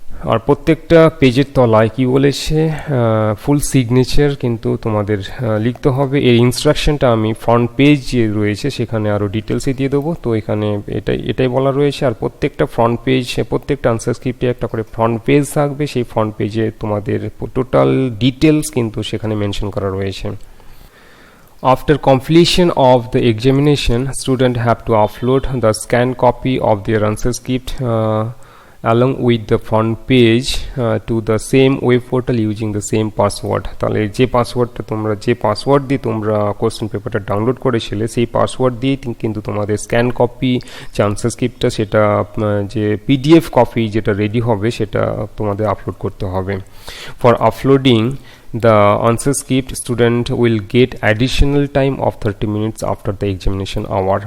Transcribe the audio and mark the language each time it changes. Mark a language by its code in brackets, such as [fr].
[bn] আর প্রত্যেকটা পেজের তলায় কি বলেছে, ফুল সিগনেচার কিন্তু তোমাদের লিখতে হবে। এর ইনস্ট্রাকশনটা আমি ফ্রন্ট পেজ যে রয়েছে সেখানে আরও ডিটেলসে দিয়ে দেবো। তো এখানে এটাই বলা রয়েছে। আর প্রত্যেকটা ফ্রন্ট পেজ, প্রত্যেকটা আনসার স্ক্রিপ্টে একটা করে ফ্রন্ট পেজ থাকবে, সেই ফ্রন্ট পেজে তোমাদের টোটাল ডিটেলস কিন্তু সেখানে মেনশন করা রয়েছে। [en] After completion of the examination, students have to upload the scanned copy of their answer script along with the front page to the same web portal using the same password. [bn] তাহলে যে password দিয়ে তোমরা question পেপারটা download করেছিলে সেই password দিয়ে কিন্তু তোমাদের স্ক্যান কপি যে আনসার স্ক্রিপ্টটা সেটা যে PDF কপি যেটা রেডি হবে সেটা তোমাদের আপলোড করতে হবে। [en] For uploading the answer script, student will get additional time of 30 minutes after the examination hour।